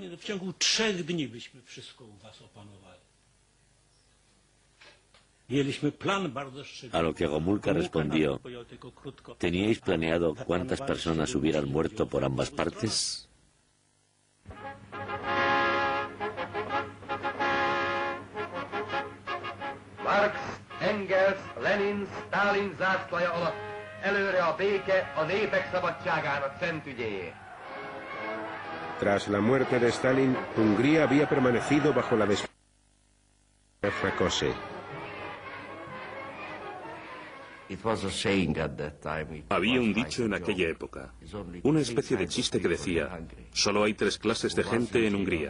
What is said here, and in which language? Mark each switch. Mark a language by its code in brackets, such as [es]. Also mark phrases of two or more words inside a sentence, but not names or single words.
[es] A lo que Gomulka respondió, ¿teníais planeado cuántas personas hubieran muerto por ambas partes? [hu] Marx, Engels, Lenin, Stalin zászlaja alatt előre a béke a népek szabadságának szent ügyéért. [es] Tras la muerte de Stalin, Hungría había permanecido bajo la despedida de Rákosi. Había un dicho en aquella época, una especie de chiste que decía, solo hay 3 clases de gente en Hungría.